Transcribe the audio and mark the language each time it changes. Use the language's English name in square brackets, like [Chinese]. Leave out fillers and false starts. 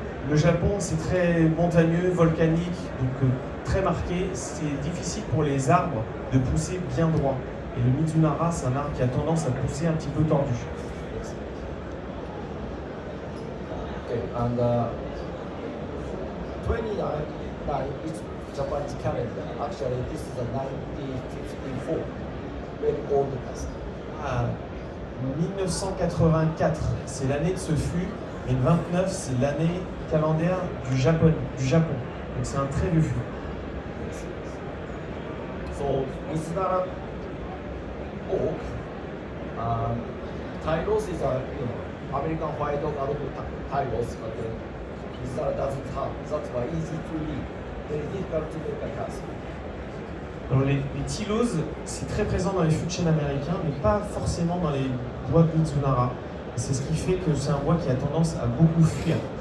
[French] Le Japon, c'est très montagneux, volcanique, donc très marqué. C'est difficile pour les arbres de pousser bien droit. Et le Mizunara, c'est un arbre qui a tendance à pousser un petit peu tordu. [English] Okay, and 29 is Japanese calendar. Actually, this is a 1954, very old custom. [French] Ah, 1984, c'est l'année de ce fût, et le 29, c'est l'année calendaire du Japon. Donc c'est un très vieux fût. [English] So Mizunara oak, Tylos is a American white oak, a lot of Tylos, but Mizunara doesn't have. That's why easy to read, very difficult to make a cast. [French] Alors les Tylos, c'est très présent dans les fûts de chêne américains, mais pas forcément dans les bois de Mizunara. Et c'est ce qui fait que c'est un bois qui a tendance à beaucoup fuir.